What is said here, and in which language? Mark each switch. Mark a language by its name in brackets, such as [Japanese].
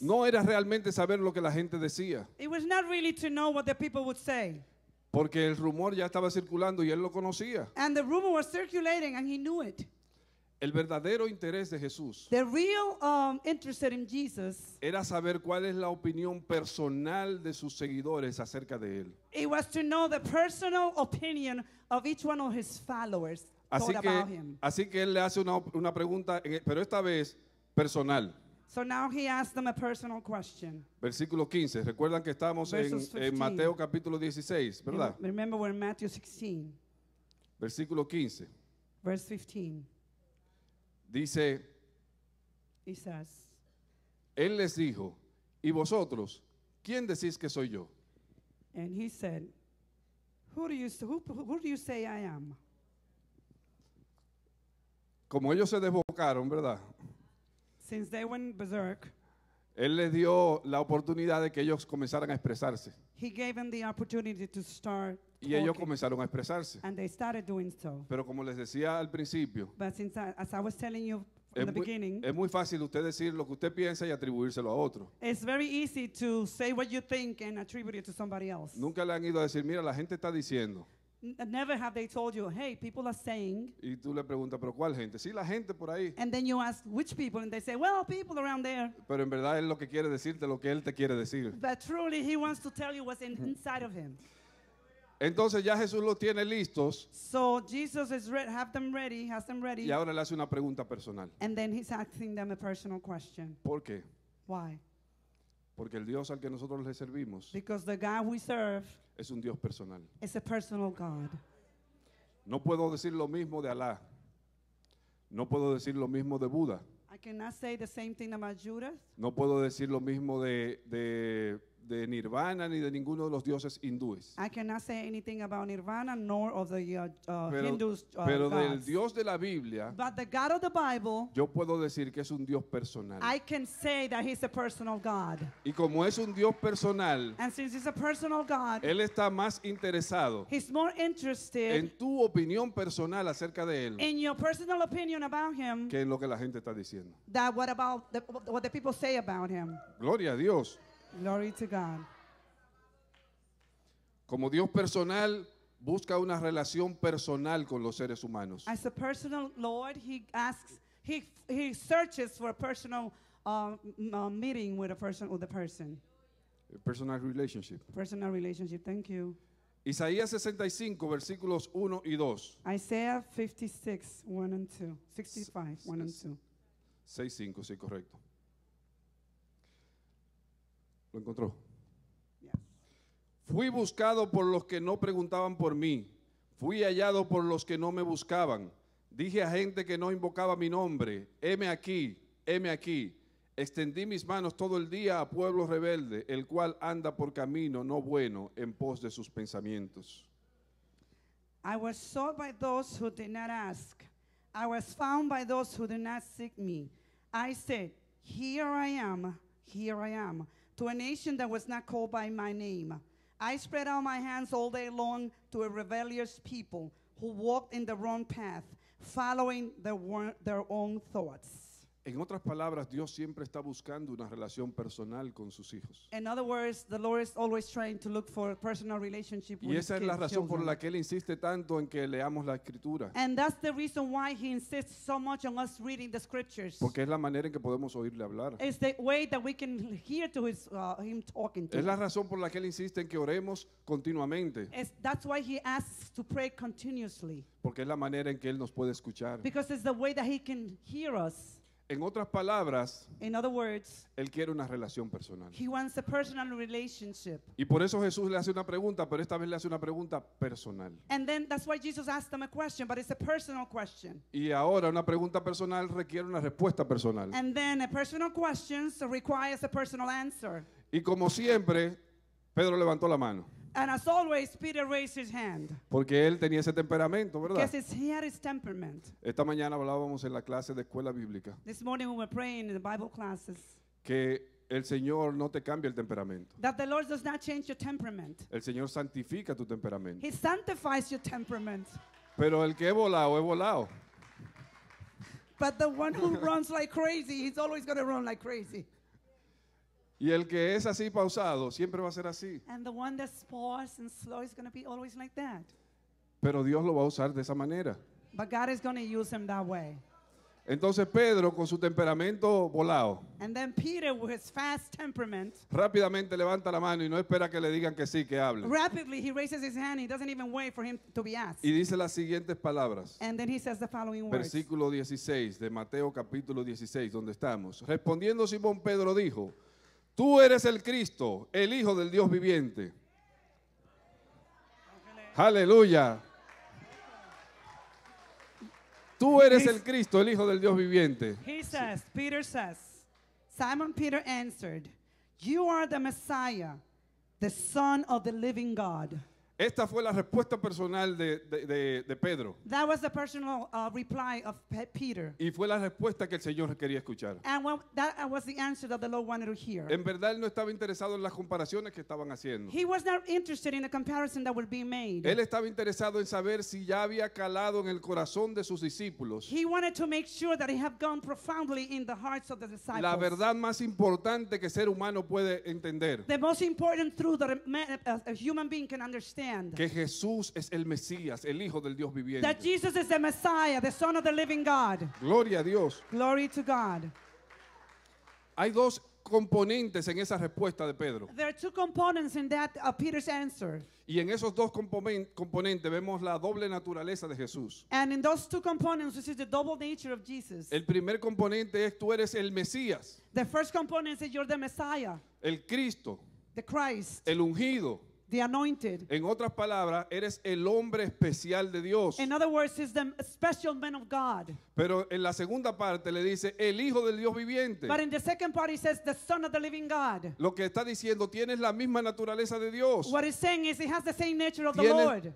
[Spanish] no era realmente saber lo que la gente decía, [English] it was not really to know what the people would say. [Spanish] porque el rumor ya estaba circulando y él lo conocía. [English] And the rumor was circulating and he knew it. [Spanish] El verdadero interés de Jesús [English] The real interest in Jesus, [Spanish] era saber cuál es la opinión personal de sus seguidores acerca de él. [English] it was to know the personal opinion of each one of his followers thought about him. [Spanish] Así que él le hace una pregunta, pero esta vez personal. [English] So now he asked them a personal question. [Spanish] Versículo 15. Recuerdan que estamos [English] Verses 15. [Spanish] en Mateo capítulo 16, ¿verdad? [English] Remember we're in Matthew 16, [Spanish] Versículo 15. [English] verse 15. [Spanish] Dice, [English] He says, [Spanish] él les dijo, ¿y vosotros? ¿Quién decís que soy yo? [English] and he said, who do you say I am? [Spanish] Como ellos se desbocaron, ¿verdad? [English] Since they went berserk, [Spanish] Él les dio la oportunidad de que ellos comenzaran a expresarse. [English] he gave them the opportunity to start [Spanish] Y ellos [English] talking, [Spanish] comenzaron a expresarse. [English] and they started doing so. [Spanish] Pero como les decía al principio, [English] But as I was telling you from the beginning, [Spanish] es muy fácil usted decir lo que usted piensa y atribuírselo a otro. [English] it's very easy to say what you think and attribute it to somebody else. [Spanish] Nunca le han ido a decir, mira, la gente está diciendo. [English] Never have they told you, hey, people are saying, [Spanish] Y tú le preguntas, ¿pero cuál gente? Sí, la gente por ahí. [English] and then you ask which people, and they say, well, people around there. [Spanish] Pero en verdad él lo que quiere decirte lo que él te quiere decir. [English] But truly, he wants to tell you what's inside of him. [Spanish] Entonces ya Jesús los tiene listos [English] So Jesus is has them ready, [Spanish] y ahora le hace una pregunta personal. [English] and then he's asking them a personal question. [Spanish] ¿Por qué? [English] Why? [Spanish] Porque el Dios al que nosotros le servimos [English] Because the God we serve [Spanish] es un Dios personal. [English] is a personal God. [Spanish] No puedo decir lo mismo de Alá. No puedo decir lo mismo de Buda. [English] I cannot say the same thing about Judas. [Spanish] No puedo decir lo mismo de Nirvana ni de ninguno de los dioses hindúes. [English] I cannot say anything about Nirvana nor of the [Spanish] Pero, [English] Hindus [Spanish] pero del [English] gods. [Spanish] Dios de la Biblia, [English] But the God of the Bible, [Spanish] yo puedo decir que es un Dios personal. [English] I can say that he's a personal God. [Spanish] Y como es un Dios personal, [English] And since he's a personal God, [Spanish] Él está más interesado [English] he's more interested [Spanish] en tu opinión personal acerca de Él [English] in your personal opinion about him [Spanish] que en lo que la gente está diciendo. [English] than what the people say about him. [Spanish] Gloria a Dios. [English] Glory to God. [Spanish] Como Dios personal, busca una relación personal con los seres humanos. [English] As a personal Lord, he asks, he searches for a personal meeting with a person, A personal relationship. personal relationship. Thank you. [Spanish] Isaías 65, versículos 1 y 2. [English] Isaiah 56, 1 and 2. 65, 1 and 2. [Spanish] 6:5, sí, correcto. ¿Lo encontró? [English] Yes. [Spanish] Fui buscado por los que no preguntaban por mí. Fui hallado por los que no me buscaban. Dije a gente que no invocaba mi nombre, heme aquí, heme aquí. Extendí mis manos todo el día a pueblo rebelde, el cual anda por camino no bueno en pos de sus pensamientos. [English] I was sought by those who did not ask. I was found by those who did not seek me. I said, here I am, to a nation that was not called by my name. I spread out my hands all day long to a rebellious people who walked in the wrong path, following their own thoughts. [Spanish] En otras palabras, Dios siempre está buscando una relación personal con sus hijos. [English] In other words, the Lord is always trying to look for a personal relationship with [Spanish] Y [English] his [Spanish] esa es la [English] kids, [Spanish] razón por [English] children. [Spanish] la que Él insiste tanto en que leamos la Escritura. [English] And that's the reason why he insists so much on us reading the scriptures. [Spanish] Porque es la manera en que podemos oírle hablar. [English] It's the way that we can hear to him talking to [Spanish] Es la [English] us. [Spanish] razón por la que Él insiste en que oremos continuamente. [English] That's why he asks to pray continuously. [Spanish] Porque es la manera en que Él nos puede escuchar. [English] Because it's the way that he can hear us. [Spanish] En otras palabras, [English] In other words, [Spanish] Él quiere una relación personal. [English] he wants a personal relationship. [Spanish] Y por eso Jesús le hace una pregunta, pero esta vez le hace una pregunta personal. [English] And then that's why Jesus asked them a question, but it's a personal question. [Spanish] Y ahora una pregunta personal requiere una respuesta personal. [English] And then a personal question requires a personal answer. [Spanish] Y como siempre, Pedro levantó la mano. [English] And as always, Peter raised his hand. [Spanish] Porque él tenía ese temperamento, ¿verdad? [English] Because he had his temperament. [Spanish] Esta mañana hablábamos en la clase de escuela bíblica [English] This morning we were praying in the Bible classes [Spanish] que el Señor no te cambia el temperamento. [English] that the Lord does not change your temperament. [Spanish] El Señor santifica tu temperamento. [English] He sanctifies your temperament. [Spanish] Pero el que es volado. [English] But the one who runs like crazy, he's always going to run like crazy. [Spanish] Y el que es así pausado, siempre va a ser así. [English] And the one that's paused and slow is going to be always like that. [Spanish] Pero Dios lo va a usar de esa manera. [English] But God is going to use him that way. [Spanish] Entonces Pedro, con su temperamento volado, [English] And then Peter, with his fast temperament, [Spanish] rápidamente levanta la mano y no espera que le digan que sí, que hable. [English] rapidly he raises his hand. He doesn't even wait for him to be asked. [Spanish] Y dice las siguientes palabras. [English] And then he says the following words. [Spanish] Versículo 16 de Mateo capítulo 16, donde estamos. Respondiendo Simón Pedro dijo, tú eres el Cristo, el Hijo del Dios viviente. Aleluya. Tú eres el Cristo, el Hijo del Dios viviente. [English] Peter says, Simon Peter answered, you are the Messiah, the Son of the living God. [Spanish] Esta fue la respuesta personal de Pedro. [English] That was the personal reply of Peter. [Spanish] Y fue la respuesta que el Señor quería escuchar. [English] And that was the answer that the Lord wanted to hear. [Spanish] En verdad él no estaba interesado en las comparaciones que estaban haciendo. [English] He was not interested in the comparison that would be made. [Spanish] Él estaba interesado en saber si ya había calado en el corazón de sus discípulos [English] He wanted to make sure that he had gone profoundly in the hearts of the disciples. [Spanish] la verdad más importante que ser humano puede entender. [English] The most important truth that a human being can understand. [Spanish] Que Jesús es el Mesías, el Hijo del Dios viviente. [English] That Jesus is the Messiah, the Son of the living God. [Spanish] Gloria a Dios. [English] Glory to God. [Spanish] Hay dos componentes en esa respuesta de Pedro. [English] There are two components in that Peter's answer. [Spanish] Y en esos dos componentes vemos la doble naturaleza de Jesús. [English] And in those two components, we see the double nature of Jesus. [Spanish] El primer componente es tú eres el Mesías, [English] The first component is you're the Messiah, [Spanish] el Cristo, [English] the Christ, [Spanish] el ungido. [English] the anointed. [Spanish] En otras palabras, eres el hombre especial de Dios. [English] In other words, he's the special man of God. [Spanish] Pero en la segunda parte le dice el Hijo del Dios viviente. [English] But in the second part, he says the Son of the living God. [Spanish] Lo que está diciendo, tienes la misma naturaleza de Dios. [English] What he's saying is he has the same nature of the Lord.